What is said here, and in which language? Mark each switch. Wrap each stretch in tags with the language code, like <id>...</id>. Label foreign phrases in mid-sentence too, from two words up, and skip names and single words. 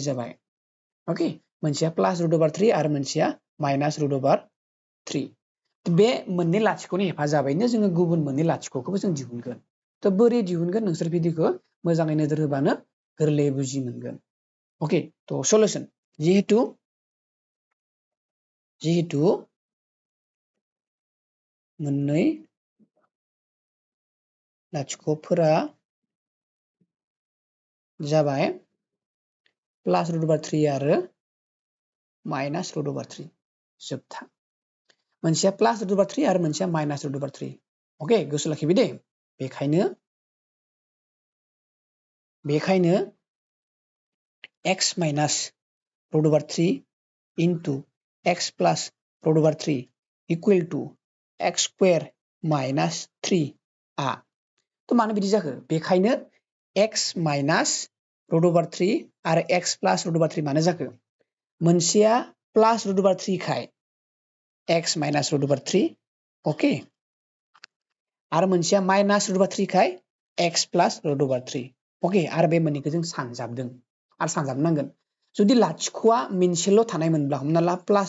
<brx>जाबाय ओके मोनसेया +√3 आरो मोनसेया -√3 बे मोननै लाथिख'नि हेफाजाबैनो जोङो गुबुन मोननै लाथिख'खौबो जों दिहुनगोन तो बोरै दिहुनगोन नोंसोर भिडिअखौ मोजाङै नोजोर होबानो गोरलै बुजि मोनगोन ओके तो सलुशन जिहेतु मोननै लाथिख'फोरा जाबाय +√3 आरो -√3 जोबथा मोनसेया +√3 आरो मोनसेया -√3 ओके गोसो लाखिबाय दे बेखायनो</brx> <en>x - √3 into x plus √3 equal to x square minus 3 आ तो मानो बिदि</en> <brx>जाखो बेखायनो</brx> <en>x minus √3</en> <brx>आरो</brx> <en>x plus √3</en> <brx>मानो जाखो मोनसेया</brx> <en>plus √3</en> <brx>खाय</brx> <en>x minus √3</en> <brx>ओके आरो मोनसेया</brx> <en>minus √3</en> <brx>खाय</brx> <en>x plus √3</en> <brx>ओके आरो बे मोननैखौ जों सानजाबदों आरो सानजाबनांगोन जुदि लाथिख'आ मोनसेल' थानाय मोनब्ला हमना ला</brx>